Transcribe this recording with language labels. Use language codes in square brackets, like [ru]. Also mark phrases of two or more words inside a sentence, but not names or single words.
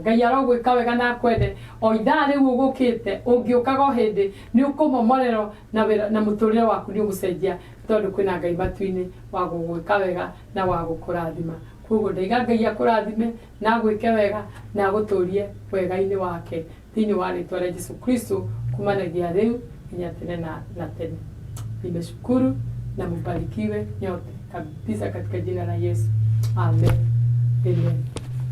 [ki] Ngai arogwĩka wega na akwende. O ithaa rĩu ũgũkĩte, ũngĩũkaga o hĩndĩ nĩ ũkũmomorerwo na mũtũrĩre waku nĩ ũgũcenjia, tondũ kwĩna Ngai matu-inĩ wa gũgwĩka wega na wa gũkũrathima. Koguo ndaiga Ngai akũrathime na gwĩke wega na agũtũrie wega-inĩ wake thĩinĩ wa rĩtwa rĩa Jesũ Kristo kumanagia rĩu nginya tene na tene. [sw] Nimeshukuru na mbarikiwe nyote kabisa katika jina la Yesu. Amen. Amen.